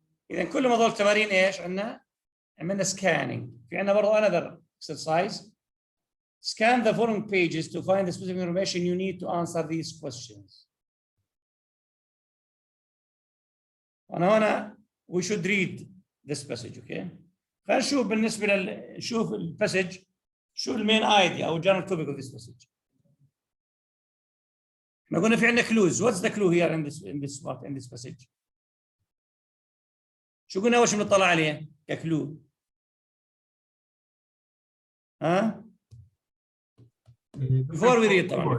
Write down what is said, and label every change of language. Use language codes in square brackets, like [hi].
[ar] إذا كل ما ضل تمارين إيش عندنا؟ عملنا scanning. في عندنا برضه another exercise. [en] Scan the following pages to find the specific information you need to answer these questions. [ar] أنا هنا [en] we should read this passage. Okay. [ar] خلينا نشوف بالنسبة نشوف الباسج شو المين ايديا أو [en] general topic of this passage. [ar] احنا قلنا في عندنا clues. [en] What's the clue here in this passage? [ar] شو قلنا أول شيء بنطلع عليه ككلو؟ ها؟ [en] Before we read [ar] طبعا.